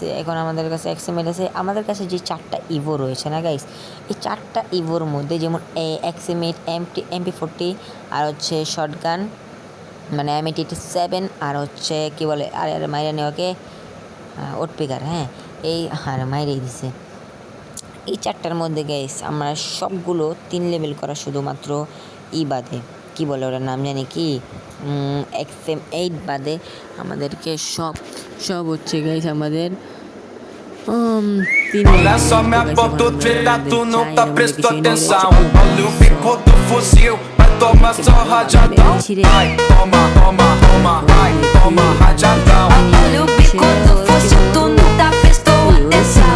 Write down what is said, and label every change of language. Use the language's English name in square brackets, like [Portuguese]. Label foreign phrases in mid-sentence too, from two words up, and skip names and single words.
[Bangla] এখন আমাদের কাছে এক্সএমএল আছে, আমাদের কাছে যে 4টা ইভো রয়েছে না গাইস, এই 4টা ইভোর মধ্যে যেমন এক্সএমএল, MP40 আর হচ্ছে শটগান মানে M87 আর হচ্ছে কী বলে আরে আরে মাইরা নেওয়াকে ওটপিকার, হ্যাঁ এই আর মাইরেই দিছে। এই 4টার মধ্যে গাইস আমরা সবগুলো 3 লেভেল করা, শুধুমাত্র বাদে, কি বলে ওটার নাম জানি কি, XM8 বাদে আমাদেরকে সব হচ্ছে গাইস আমাদের 3 [Portuguese] Olha só minha foto treta, tu não tá prestando atenção. Olha o bico do fuzil, vai tomar só rajadão. Vai, toma, toma, toma, vai, toma rajadão. Olha o bico do fuzil, tu não tá prestando atenção.